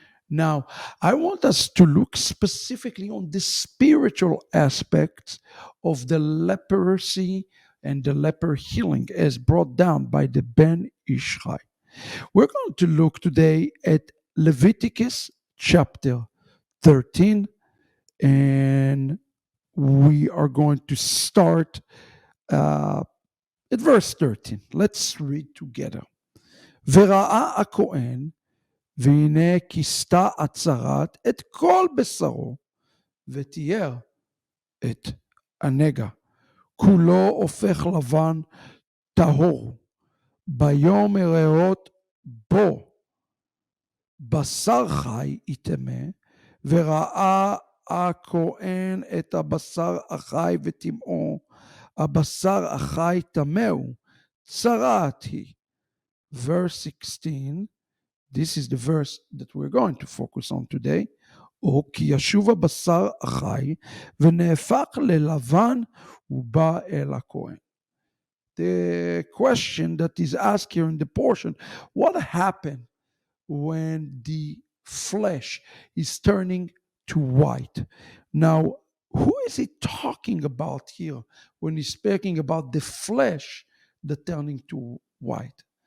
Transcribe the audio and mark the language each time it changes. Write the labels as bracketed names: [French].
[English] Now, I want us to look specifically on the spiritual aspects of the leprosy and the leper healing as brought down by the Ben Ish Chai. We're going to look today at Leviticus chapter 13, and we are going to start at verse 13. Let's read together. [Hebrew] וראה הכהן והנה כיסתה הצרת את כל בשרו ותיאר את הנגע, כולו הופך לבן טהור, ביום הריאות בו בשר חי יטמא, וראה הכהן את הבשר החי וטמאו, הבשר החי טמא הוא, צרת היא. [English] Verse 16, this is the verse that we're going to focus on today. [Hebrew] או כי ישוב הבשר החי ונהפך ללבן ובא אל הכהן. [English] The question that is asked here in the portion, what happened when the flesh is turning to white? Now, who is he talking about here when he's speaking about the flesh that turning to white?